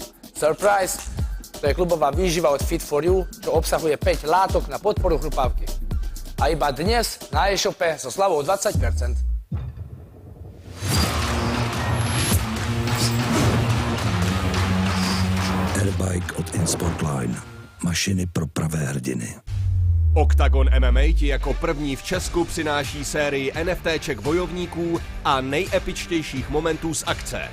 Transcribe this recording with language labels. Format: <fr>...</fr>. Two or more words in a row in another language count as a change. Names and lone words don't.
<cs>Surprise! To je klubová výživa od Fit for You,</cs> <sk>čo obsahuje 5 látok na podporu chrupavky. A iba dnes na e-shope so slevou 20%.</sk> <cs>Airbike od Insportline. Mašiny pro pravé hrdiny. OKTAGON MMA ti jako první v Česku přináší sérii NFTček bojovníků a nejepičtějších momentů z akce.</cs>